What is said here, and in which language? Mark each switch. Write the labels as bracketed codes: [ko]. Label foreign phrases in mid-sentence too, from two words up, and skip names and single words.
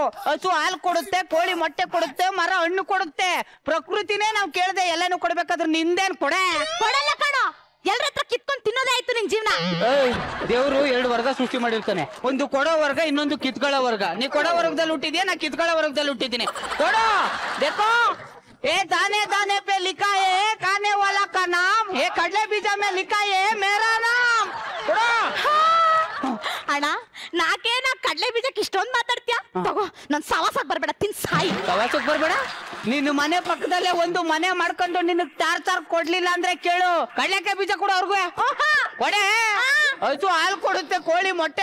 [kn] ಹಸು ಹಾಲು ಕೊಡುತ್ತೆ, ಕೋಳಿ ಮೊಟ್ಟೆ ಕೊಡುತ್ತೆ, ಮರ ಹಣ್ಣು ಕೊಡುತ್ತೆ. ಪ್ರಕೃತಿನೇ ನಾವ್ ಕೇಳ್ದೆ ಎಲ್ಲಾನು ಕೊಡ್ಬೇಕಾದ್ರೆ ನಿಂದೇನ್ ಕೊಡೆ? ಕೊಡಲ್ಲ ಕಣೋ, ಎಲ್ರ ಹತ್ರ ಕಿತ್ಕೊಂಡ್ ತಿನ್ನೋದೇ ಆಯ್ತು ನಿನ್ ಜೀವನ. ದೇವ್ರು 2 ವರ್ಗ ಸೃಷ್ಟಿ ಮಾಡಿರ್ತಾನೆ, ಒಂದು ಕೊಡೋ ವರ್ಗ, ಇನ್ನೊಂದು ಕಿತ್ಕೊಳ್ಳೋ ವರ್ಗ. ನೀ ಕೊಡೋ ವರ್ಗದಲ್ಲಿ ಹುಟ್ಟಿದ್ಯಾ, ನಾ ಕಿತ್ಕೊಳ್ಳೋ ವರ್ಗದಲ್ಲಿ ಹುಟ್ಟಿದ್ದೀನಿ. [hi] ಕೊಡೋ देखो, ए दाने दाने पे लिखा है खाने वाला का नाम, ये [kn] ಕಡ್ಲೆ ಬೀಜ [hi] में लिखा है मेरा नाम. [kn] ಅಣ್ಣ ನಾಕೆ ನಾ ಕಡ್ಲೆ ಬೀಜಕ್ಕೆ ಇಷ್ಟೊಂದು ಮಾತಾಡ್ತೀಯ? ತಗೋ, ನನ್ ಸವಾಸಕ್ ಬರ್ಬೇಡ, ತಿನ್ ಸಾಯಿ. ಸವಾಸಕ್ ಬರ್ಬೇಡ? ನೀನು ಮನೆ ಪಕ್ಕದಲ್ಲೇ ಒಂದು ಮನೆ ಮಾಡ್ಕೊಂಡು ನಿನಗ್ ಟಾರ್ಚರ್ ಕೊಡ್ಲಿಲ್ಲ ಅಂದ್ರೆ ಕೇಳು, ಕಡ್ಲೆಕಾಯಿ ಬೀಜ ಕೊಡು ಅವ್ರಿಗೂ. ಕೊಡೆ, ಹಸು ಹಾಲು ಕೊಡುತ್ತೆ, ಕೋಳಿ ಮೊಟ್ಟೆ